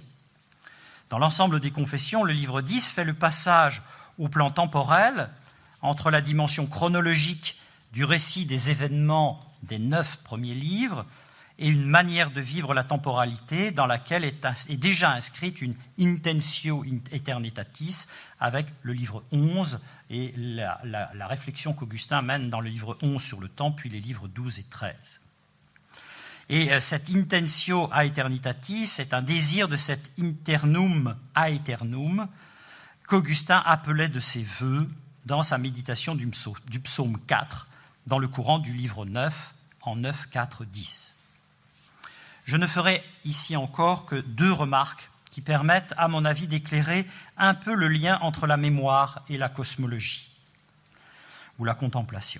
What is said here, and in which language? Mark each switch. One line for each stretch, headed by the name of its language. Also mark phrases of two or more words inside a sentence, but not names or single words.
French: Dans l'ensemble des Confessions, le livre 10 fait le passage au plan temporel entre la dimension chronologique du récit des événements des 9 premiers livres et une manière de vivre la temporalité dans laquelle est déjà inscrite une
Latin: intentio aeternitatis
French: avec le livre 11 et la réflexion qu'Augustin mène dans le livre 11 sur le temps, puis les livres 12 et 13. Et cette
Latin: intentio aeternitatis
French: est un désir de cet
Latin: internum aeternum
French: qu'Augustin appelait de ses vœux dans sa méditation du psaume 4, dans le courant du livre 9, en 9, 4, 10. Je ne ferai ici encore que 2 remarques qui permettent, à mon avis, d'éclairer un peu le lien entre la mémoire et la cosmologie, ou la contemplation.